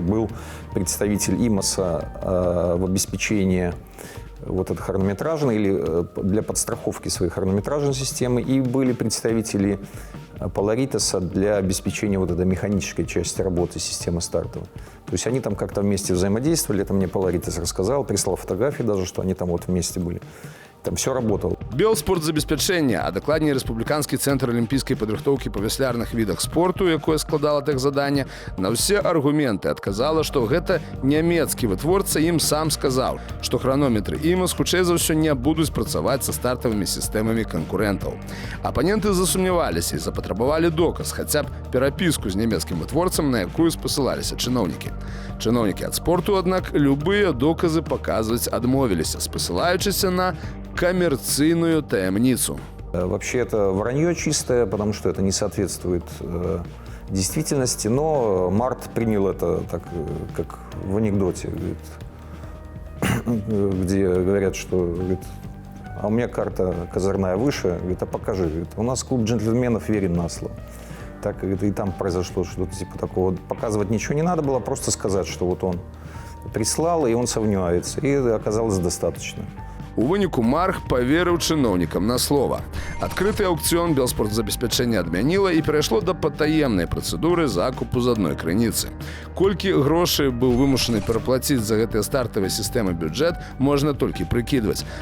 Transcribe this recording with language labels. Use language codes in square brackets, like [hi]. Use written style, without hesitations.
[ru] Был представитель ИМАСа в обеспечении вот этой хронометражной или для подстраховки своей хронометражной системы, и были представители Поларитаса для обеспечения вот этой механической части работы системы стартовой. То есть они там как-то вместе взаимодействовали, это мне Поларитас рассказал, прислал фотографии даже, что они там вот вместе были. Там все работало. [be] Белспортзабеспячэнне, а дакладней рэспубліканскі цэнтр алімпійскай падрыхтоўкі па вяслярных відах спорту, якое складала тэхзаданне, на ўсе аргументы адказала, што гэта нямецкі вытворца ім сам сказаў, што хранометры ІМАС хутчэй за ўсё не будуць працаваць са стартавымі сістэмамі канкурэнтаў. Апаненты засумняваліся і запатрабавалі доказ, хаця б перапіску з нямецкім вытворцам, на якую спасылаліся чыноўнікі. Чыноўнікі ад спорту, аднак, любыя доказы паказваць адмовіліся, спасылаючыся на коммерцийную таямницу. [ru] Вообще это вранье чистое, потому что это не соответствует действительности, но Март принял это так, как в анекдоте, говорит, где говорят, что говорит, а у меня карта козырная выше, говорит, а покажи, говорит, у нас клуб джентльменов верен на слово. Так, говорит, и там произошло что-то типа такого. Показывать ничего не надо было, просто сказать, что вот он прислал, и он сомневается, и оказалось достаточно. [be] У выніку МАРГ паверыў чыноўнікам на слова. Адкрыты аўкцыён Белспортзабеспячэнне адмяніла і перайшло да патаемнай працэдуры закупу з адной крыніцы. Колькі грошай быў вымушаны пераплаціць за гэтыя стартавыя сістэмы бюджэт, можна толькі прыкідваць.